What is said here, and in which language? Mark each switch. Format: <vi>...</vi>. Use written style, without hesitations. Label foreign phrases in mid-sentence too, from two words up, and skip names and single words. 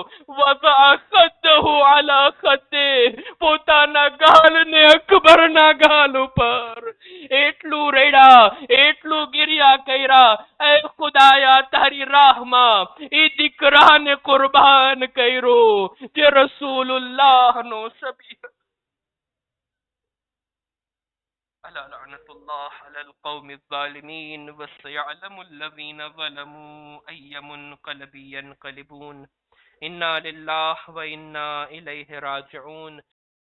<ar>ووضع خده على خده,</ar> <gu>પોતાના ગાલને અકબરના ગાલ ઉપર. એટલું રેડા, એટલું ગિરિયા કર્યા, એ ખુદાયા તારી રાહમાં એ દીકરાને કુરબાન કર્યો જે રસૂલુલ્લાહનો શબીહ.</gu> <ar>ألا لعنة الله على القوم الظالمين وسيعلم الذين ظلموا أي منقلب ينقلبون إنا لله وإنا إليه راجعون</ar>